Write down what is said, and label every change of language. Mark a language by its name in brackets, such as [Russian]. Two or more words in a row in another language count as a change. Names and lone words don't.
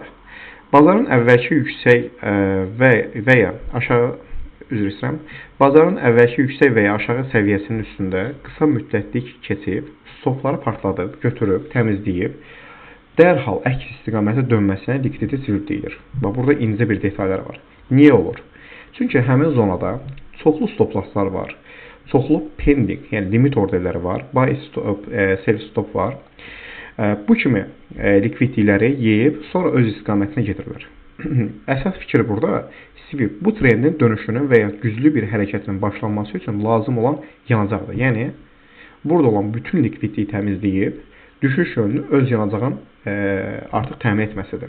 [Azerbaijani] Bazarın əvvəlki yüksək və ya aşağı bazarın əvvəlki yüksək və ya aşağı səviyyəsinin üstündə qısa müddətlik keçib, stopları partladıb, götürüb, təmizləyib, dərhal əks istiqamətə dönməsinə [English] liquidity sweep [Azerbaijani] deyilir. Və burada incə bir detallar var. Niyə olur? Çünki həmin zonada çoxlu [English] stop losslar [Azerbaijani] var, çoxlu pending, yəni limit orderləri var, [English] buy stop, sell stop var. [Azerbaijani] Bu kimi liquidity-ləri yeyib, sonra öz istiqamətinə getirirlər. Əsas fikir burada sweep bu trendin dönüşünün və ya güclü bir hərəkətin başlanması üçün lazım olan yanacaqdır. Yəni burada olan bütün likvidliyi təmizləyib düşüş yönünü öz yanacağın artıq təmin etməsidir.